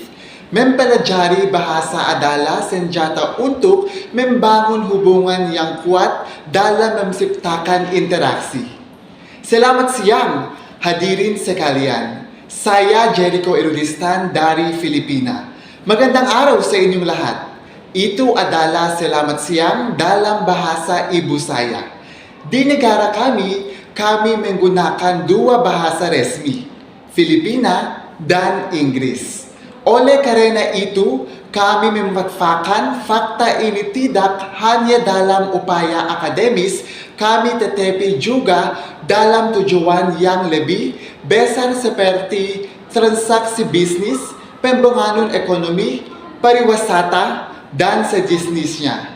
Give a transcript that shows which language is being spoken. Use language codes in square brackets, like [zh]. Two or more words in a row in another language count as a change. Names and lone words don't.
[id] Mempelajari bahasa adalah senjata untuk membangun hubungan yang kuat dalam menciptakan interaksi. Selamat siang, hadirin sekalian. Saya Jericho Erudistan dari Filipina. [tl] Magandang araw sa inyong lahat. [id] Ito adalah selamat siang dalam bahasa ibu saya. Di negara kami menggunakan dua bahasa resmi, Filipina dan Inggris. Oleh karena itu, kami memanfaatkan fakta ini tidak hanya dalam upaya akademis, kami tetapi juga dalam tujuan yang lebih besar seperti transaksi bisnis, pembangunan ekonomi, pariwisata, dan sejenisnya.